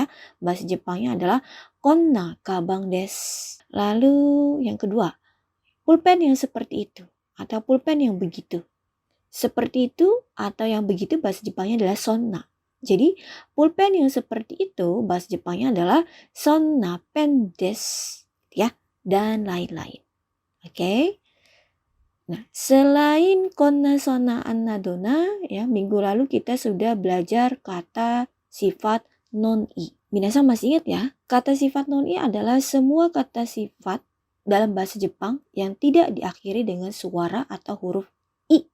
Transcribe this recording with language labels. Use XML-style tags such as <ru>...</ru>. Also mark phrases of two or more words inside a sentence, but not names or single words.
<id>Bahasa Jepangnya adalah</id> <ja>こんなかばんです.</ja> <id>Lalu yang kedua, pulpen yang seperti itu atau pulpen yang begitu. Seperti itu atau yang begitu bahasa Jepangnya adalah sonna. Jadi pulpen yang seperti itu bahasa Jepangnya adalah</id> <ja>そんなペンです</ja> <id>ya, dan lain-lain. Oke. Nah, selain</id> <ja>こんな、そんな、あんな、どんな</ja> <id>ya, minggu lalu kita sudah belajar kata sifat non-i. Minasan masih ingat ya? Kata sifat non-i adalah semua kata sifat dalam bahasa Jepang yang tidak diakhiri dengan suara atau huruf i.</id>